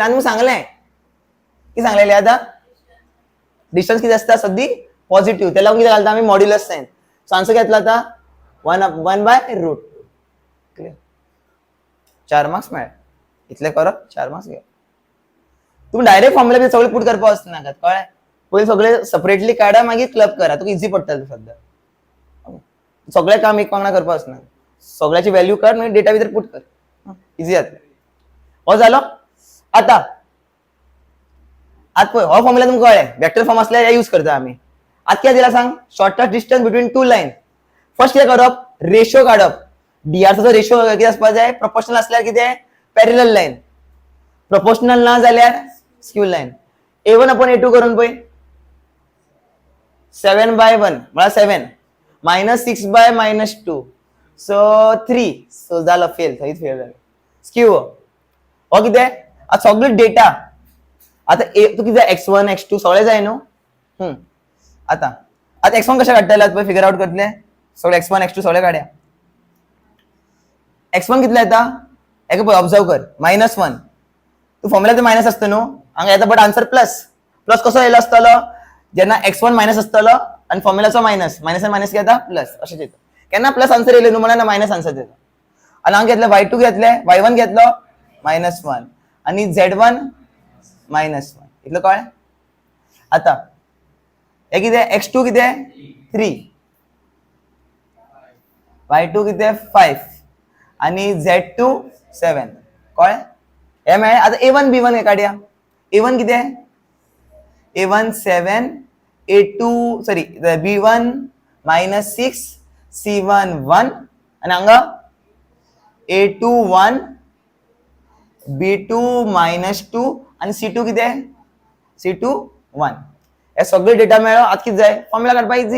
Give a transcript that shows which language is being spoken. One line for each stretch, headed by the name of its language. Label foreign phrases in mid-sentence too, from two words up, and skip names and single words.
Konkani: आणि सांगलें की सांगलेले आता डिस्टन्स किती असता सद्दी पॉझिटिव्ह त्याला किती घालता आम्ही
English: modulus sign.
Konkani: सो आन्सर घेतला आता 1/√2 क्लियर. 4 मार्क्स मेळ इतले करप 4 मार्क्स घे. तुम्ही
English: direct formula
Konkani: सगळे पुट करपा वचना कळ्ळें पहिले सगळे सेपरेटली काढा मागीर क्लब करा तुका इझी पडटलें सद्या. सगळे काम एक वांगडा करपा वचना सगळ्याची व्हॅल्यू काड मागीर डेटा भितर पुट कर इझी जातलें. हो जालो. आता पळय हो फॉर्म्युला तुमकां कळ्ळें
English: vector form
Konkani: असल्यार हे यूज करता आमी. आतां कितें दिला सांग
English: shortest distance between two line.
Konkani: फर्स्ट कितें करप रेशो काडप डीआरचा रेशो कितें आसपा जाय प्रोपोर्शनल असल्यार कितें
English: parallel line
Konkani: प्रोपोर्शनल ना जाल्यार
English: skew line.
Konkani: a1 अपॉन a2 करून पळय 7/1 म्हळ्यार 7 -6 - -2 सो 3 सो जालो फेल थंयच फेल जालो. स्क्यू हो कितें आतां सगळो डेटा आता तू कितें जाय x1 x2 सगळे जाय न्हू. आता x1 कशें काडटले आतां
English: figure out
Konkani: करतले सगळे x1 x2 सगळे काडया. x1 कितले येता हेका पळय ऑब्जर्व कर -1 तू फॉर्म्युला मायनस असतो न्हू हांगा येता
English: but answer plus
Konkani: कसो येयलो आसतलो जेन्ना x1 मायनस आसतलो आणि फॉर्म्युलाचो मायनस मायनस घेता प्लस अशें येता. केन्ना
English: plus answer
Konkani: येयलो न्हू म्हणल्यार
English: minus answer
Konkani: देता. आणि हांगा घेतले y2 घेतले y1 घेतलो -1 आणि z1 -1 इतलो कळ्ळें. आता हे कितें x2 कितें 3 y2 कितें 5 आणि z2 7 कळ्ळें. हे मेळ्ळें. आता a1 b1 हे काडया. a1 कितें a1 7 a2 सॉरी b1 -6 c1 1 आणि हांगा a2 1 b2 -2 आणि c2 कितें c2 1 हे सगळे डेटा मेळ्ळो. आतां कितें जाय फॉर्म्युला काडपाक इझी.